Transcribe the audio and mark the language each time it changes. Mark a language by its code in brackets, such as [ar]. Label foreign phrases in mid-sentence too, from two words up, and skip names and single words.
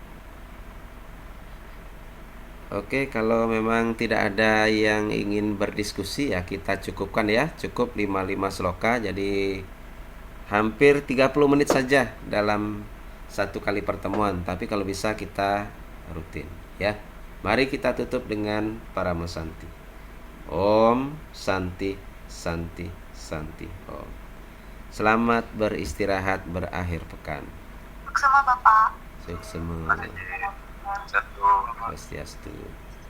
[id] Oke, kalau memang tidak ada yang ingin berdiskusi, ya kita cukupkan ya. Cukup 55 sloka, jadi hampir 30 menit saja dalam satu kali pertemuan. Tapi kalau bisa kita rutin ya. Mari kita tutup dengan Paramo Santi. [sa] Om Santi Santi Santi Om. [id] Selamat beristirahat berakhir pekan. Suksema Bapak. Suksema. Satu. Swastiastu.